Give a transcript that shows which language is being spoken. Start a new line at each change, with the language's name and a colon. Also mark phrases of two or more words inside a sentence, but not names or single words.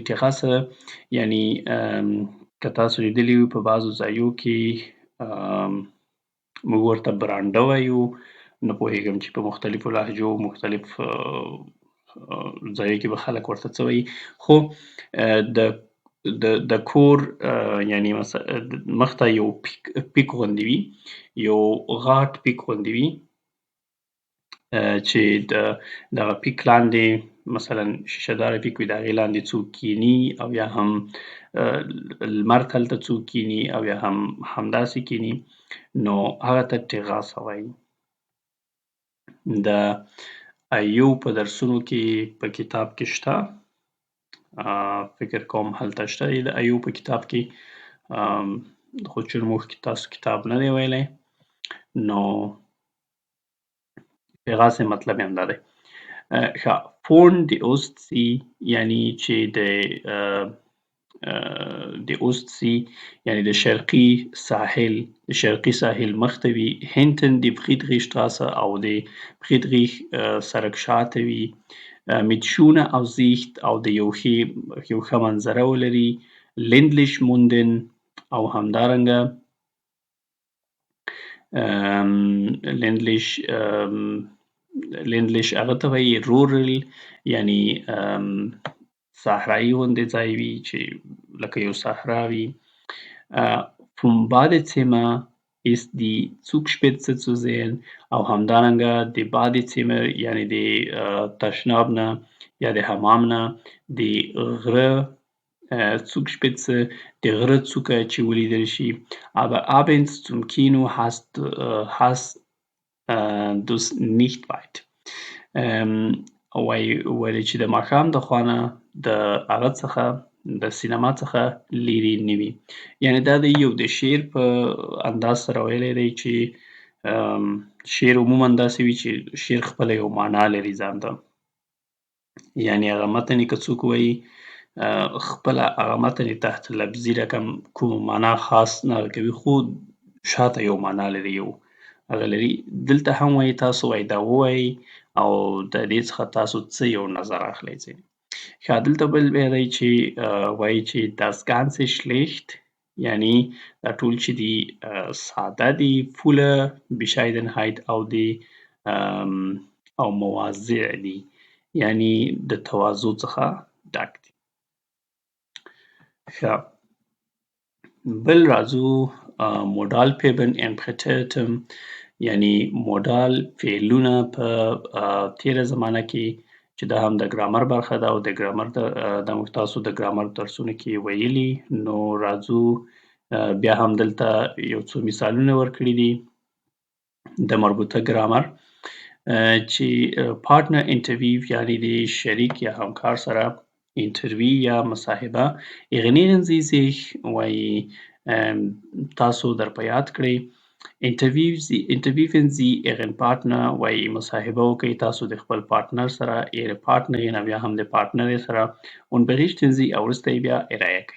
Pashto: ټیراسه یعنی که تاسو لیدلي وي په بعضو ځایو کې موږ ورته برانډه وایو نه پوهېږم چې په مختلفو لهجو مختلف ځایو کې به خلک ورته څه وایي خو د کور یعنی مخ ته یو پیک غوندې وي یو غټ پیک غوندې وي چې دغه پیک لاندې مثلا شیشه داره پیک وي د هغې لاندې څوک کیني او یا هم لمر ته هلته څوک کیني او یا هم همداسې کیني نو هغه ته ټیراسه وایي. د ایو په درسونو کې په کتاب کې شته فکر کوم هلته شته د ایو په کتاب کې خو چون موږ تاسو کتاب نه دی ویلی نو ټیراسې مطلب یې همدا دی. ښه
German: von die Ostsee
Pashto: یعنی چې د د اوستسي یعنې د شرقي ساحل مخ ته وي.
German: hinten die Friedrichstraße
Pashto: او د فریدریش سړک شاته وي.
German: mit schöner Aussicht
Pashto: او د یو ښه منظره ولري.
German: ländlich munden
Pashto: او همدارنګه ländlich هغه ته وایي rural یعنې صحرایي غوندې ځای وي چې لکه یو صحرا وي.
German: vom Badezimmer ist die Zugspitze zu sehen
Pashto: او همدارنګه د Badezimmer یعنې د تشناب نه یا د حمام نه د غره Zugspitze د غره څوکه چې ولیدل شي.
German: aber abends zum Kino hast das nicht weit.
Pashto: ولې چې د ماښام د خوا نه د هغه څخه د سینما څخه لرې نه وي. یعنې دا د یو د شعر په انداز سره ویلی دی چې شعر عموماً داسې وي چې شعر خپله یو معنا لري ځان ته. یعنې هغه متن یې که څوک وایي خپله هغه متن یې تحت لفظي رقم کومه معنا خاص نه کوي خو شاته یو معنا لري یو هغه لري. دلته هم وایي تاسو وایي دا ووایي او د دې څخه تاسو څه یو نظر اخلئ ځینې. دلته بل بیا دی چې وایي چې
German: das ganze schlecht
Pashto: یعنې دا ټول چې دي ساده دي.
German: voller Bescheidenheit
Pashto: او مواضع دي یعنې د تواضع څخه ډک دي. بل راځو
German: modal Verben in präteritum
Pashto: یعنې modal فعلونه په تېره زمانه کې چې دا هم د ګرامر برخه ده او د ګرامر دا موږ تاسو د ګرامر درسونو کې ویلي. نو راځو بیا هم دلته یو څو مثالونه ورکړي دي د مربوطه ګرامر چې
English: partner interview
Pashto: یعنې د شریک یا همکار سره interview یا مصاحبه.
German: erinnern Sie sich
Pashto: وایي تاسو در په یاد کړئ.
German: interviewen Sie Ihren Partner
Pashto: وایي مصاحبه وکړئ تاسو د خپل پارتنر سره.
German: Ihre Partnerin
Pashto: بیا هم د پارتنر سره.
German: und berichten Sie
Pashto: او وروسته یې بیا ارایه کړئ.